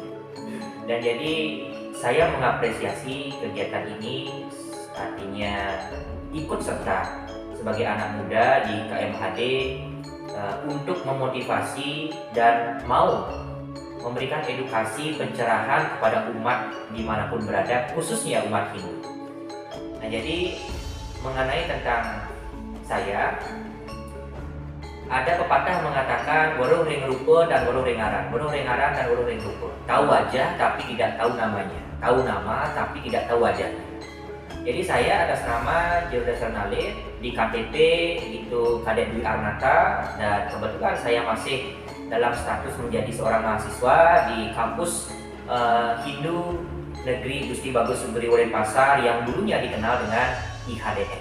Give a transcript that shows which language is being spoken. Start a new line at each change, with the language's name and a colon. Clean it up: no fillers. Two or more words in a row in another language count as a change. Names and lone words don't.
Indonesian: Dan jadi saya mengapresiasi kegiatan ini, artinya ikut serta sebagai anak muda di KMHD untuk memotivasi dan mau memberikan edukasi pencerahan kepada umat dimanapun berada, khususnya umat Hindu. Nah, jadi mengenai tentang saya, ada pepatah mengatakan
Balinese: weruh ring rupa
Indonesian: dan
Balinese: weruh ring aran, weruh ring aran
Indonesian: dan
Balinese: weruh ring rupa.
Indonesian: Tahu wajah tapi tidak tahu namanya, tahu nama tapi tidak tahu wajahnya. Jadi saya atas nama Jero Dasaran Alit, di KTP itu Kadek Dwi Arnata, dan kebetulan saya masih dalam status menjadi seorang mahasiswa di kampus Hindu Negeri Gusti Bagus Sugri Denpasar yang dulunya dikenal dengan IHDN.